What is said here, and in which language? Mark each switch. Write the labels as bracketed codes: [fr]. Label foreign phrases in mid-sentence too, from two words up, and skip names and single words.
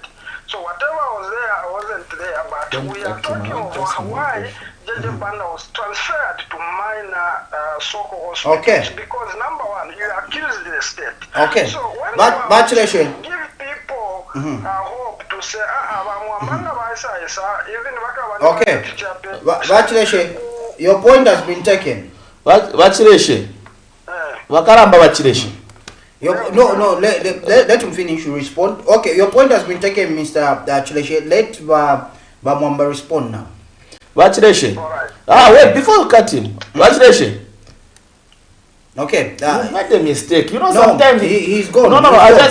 [en] So whatever was there, I wasn't there, but we are talking about why JJ Banda was transferred to minor Soko hospitals. Okay. Because number one, you accused the state. Okay. So when Congratulations. you give people hope to say, okay. Congratulations. Your point has been taken. Vachileshe. Vakaramba Vachileshe. No, let him finish, you respond. Okay, your point has been taken, Mr. Chileshe. Let Bamwamba respond now. Vachileshe. Wait, before you cut him. Vachileshe. Okay. You made a mistake. You know, sometimes he's gone. No.